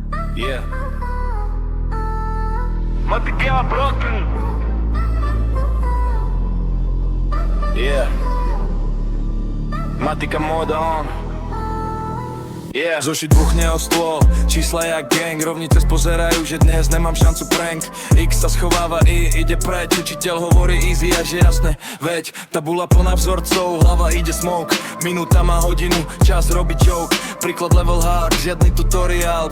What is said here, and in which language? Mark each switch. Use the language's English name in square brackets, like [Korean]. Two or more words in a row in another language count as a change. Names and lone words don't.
[Slovak] Yeah. Matika broken. [English] Yeah. [Slovak] Matika moda on. Yeah. Zošit buchne o stôl, čísla jak gang. Rovnice spozerajú, že dnes nemám šancu prank. X sa schováva, ide preč. Učiteľ hovorí easy, až je jasné. Veď tabula plná vzorcov, hlava ide smoke. Minúta má hodinu, čas robiť joke. Príklad [English] level hard, [Slovak] žiadny tutoriál.